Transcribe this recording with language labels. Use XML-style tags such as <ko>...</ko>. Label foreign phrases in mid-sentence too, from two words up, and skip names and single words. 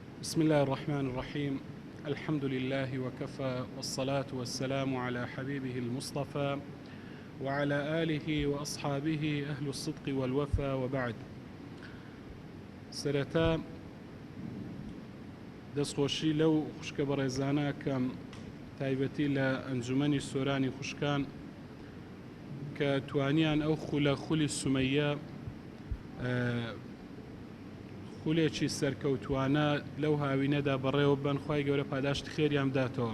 <ar>بسم الله الرحمن الرحيم. الحمد لله وكفى، والصلاة والسلام على حبيبه المصطفى وعلى آله وأصحابه أهل الصدق والوفا، وبعد.</ar> <ckb>سرتا دەستخۆشی لەو خوشکە بەڕێزانە کەم تایبەتی لە ئەنجومەنی سۆرانی خوشکان کە توانیان ئەو خولی سومەیە خولێکی سەرکەوتوانە لەو هاوینەدا بەڕێوە بن، خوای گەورە پاداشتی خێریان بداتەوە.</ckb>